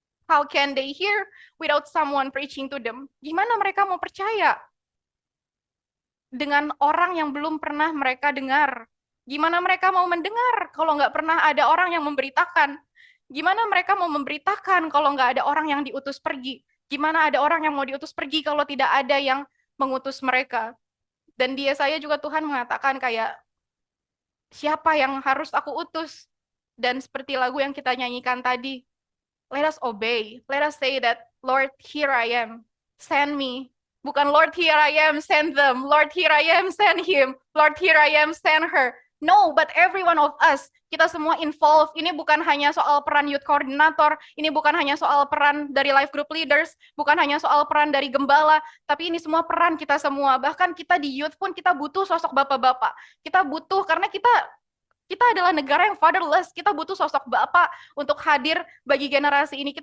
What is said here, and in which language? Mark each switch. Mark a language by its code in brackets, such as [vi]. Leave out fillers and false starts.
[en] How can they hear without someone preaching to them? [id] Gimana mereka mau percaya dengan orang yang belum pernah mereka dengar? Gimana mereka mau mendengar kalau nggak pernah ada orang yang memberitakan? Gimana mereka mau memberitakan kalau nggak ada orang yang diutus pergi? Gimana ada orang yang mau diutus pergi kalau tidak ada yang mengutus mereka? Dan di Yesaya juga Tuhan mengatakan kayak, siapa yang harus aku utus? Dan seperti lagu yang kita nyanyikan tadi, [en] let us obey. Let us say that, Lord, here I am. Send me. Bukan Lord, here I am, send them. Lord, here I am, send him. Lord, here I am, send her. No, but every one of us, [id] kita semua [en] involved. [id] Ini bukan hanya soal peran youth coordinator, ini bukan hanya soal peran dari life group leaders, bukan hanya soal peran dari gembala, tapi ini semua peran kita semua. Bahkan kita di youth pun kita butuh sosok bapak-bapak. Kita butuh, karena kita adalah negara yang fatherless, kita butuh sosok bapak untuk hadir bagi generasi ini.